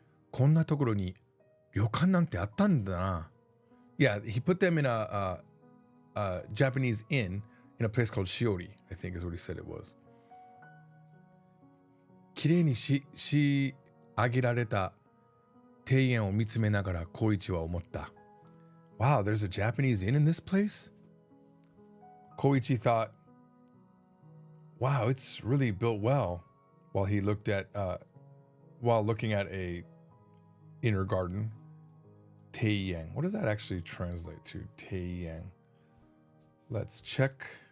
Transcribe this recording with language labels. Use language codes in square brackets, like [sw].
[ja] こんなところに旅館なんてあったんだな. [en] Yeah, he put them in a Japanese inn in a place called Shiori, I think is what he said it was. [ja] きれいにし上げられた庭園を見つめながら光一は思った. [en] Wow, there's a Japanese inn in this place? Koichi thought, wow, it's really built well, while he looked at, while looking at a inner garden. Teiyang. What does that actually translate to? Teiyang. Let's check.